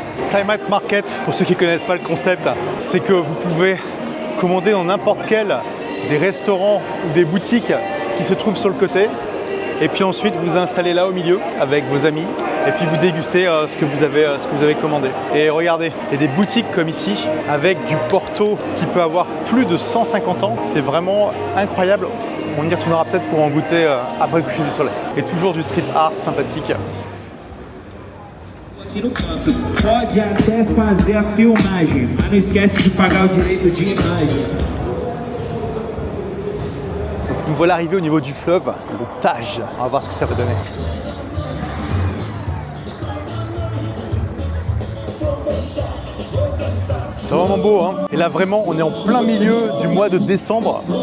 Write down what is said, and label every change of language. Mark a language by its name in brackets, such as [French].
[French] Climate Market, pour ceux qui ne connaissent pas le concept, c'est que vous pouvez commander dans n'importe quel des restaurants ou des boutiques qui se trouvent sur le côté et puis ensuite vous installez là au milieu avec vos amis et puis vous dégustez ce que vous avez commandé. Et regardez, il y a des boutiques comme ici avec du Porto qui peut avoir plus de 150 ans. C'est vraiment incroyable. On y retournera peut-être pour en goûter après le coucher du soleil. Et toujours du street art sympathique. [Portuguese] No canto, pode até fazer a filmagem, mas não esquece de pagar o direito de imagem. [French] Nous voilà arrivés au niveau du fleuve, le Tage. On va voir ce que ça va donner. C'est vraiment beau, hein. Et là vraiment, on est en plein milieu du mois de décembre.